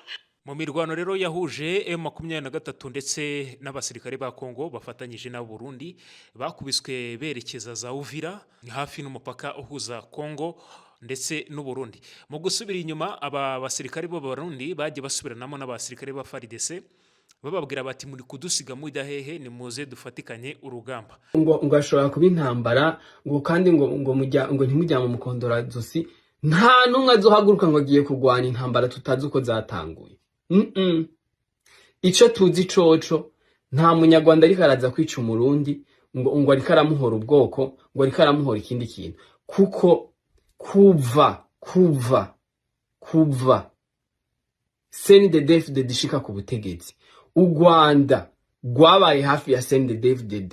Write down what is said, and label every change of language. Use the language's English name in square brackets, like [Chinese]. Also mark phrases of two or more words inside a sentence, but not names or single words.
[Kinyarwanda] Mu mirwano rero yahuje M23 ndetse n'abasirikare ba Kongo bafatanyije na Burundi, bakubiswe berekeza za Uvira hafi n'umupaka uhuza Kongo ndetse n'u Burundi. Mu gusubira inyuma, aba basirikare bo Burundi bagiye basubiranamo n'abasirikare ba FARDC bababwira bati muri kudusiga mu dahehe ni muze dufatikanye urugamba. [Rundi] ngo ashobora kuba intambara ngo kandi ngo ntimujya mu mukondora zosi, nta numwe azohaguruka ngo agiye kurwana intambara tutazi uko zatanguye. Ico tuzi coco nta munyarwanda ariko araza kwica umurundi ngo ariko aramuhora ubwoko ngo ariko aramuhora ikindi kintu, kuko kuva CNDD-FDD ishika ku butegetsi, u Rwanda rwabaye hafi ya CNDD-FDD.